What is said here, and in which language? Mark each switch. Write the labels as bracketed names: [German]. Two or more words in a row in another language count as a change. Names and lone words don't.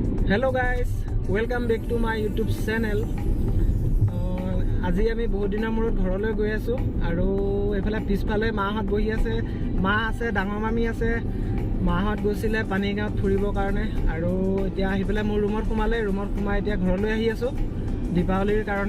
[English] Hello guys, welcome back to my YouTube channel. [Assamese] আজি আমি বহুত দিনৰ মূৰত ঘৰলৈ গৈ আছো আৰু এফালে পিছফালে মাহঁত বহি আছে, মা আছে, ডাঙৰ মামী আছে। মাহঁত গৈছিলে পানীগাঁৱত ফুৰিবৰ কাৰণে আৰু এতিয়া আহি পেলাই মোৰ ৰুমত সোমালে। ৰুমত সোমাই এতিয়া ঘৰলৈ আহি আছো দীপাৱলীৰ কাৰণে।